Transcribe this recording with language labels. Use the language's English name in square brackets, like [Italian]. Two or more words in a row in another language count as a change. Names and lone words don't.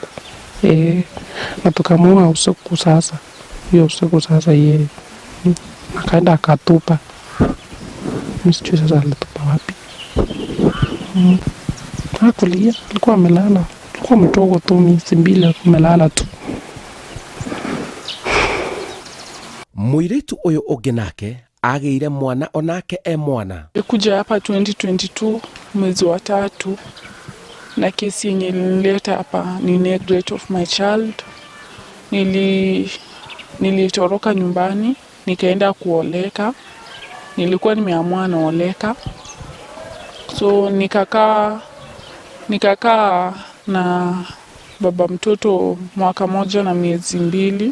[Swahili] Na tukamuua usiku. Sasa hiyo usiku sasa yeye akaenda akatupa. Msijui sasa alitupa wapi. Hakulia, alikuwa amelala. Alikuwa mdogo tu, miezi 2 amelala tu. [Kikuyu] Mũirĩtu ũyũ ũngĩ nake agĩire mwana onake mwana. [Swahili] Nilikuja hapa 2022 mwezi wa 3, na kesi yenye nilileta hapa ni [English] neglect of my child. [Swahili] Nilitoroka nyumbani nikaenda kuoleka. nilikuwa nimeamua naoleka, so nikakaa na baba mtoto mwaka moja na miezi 2.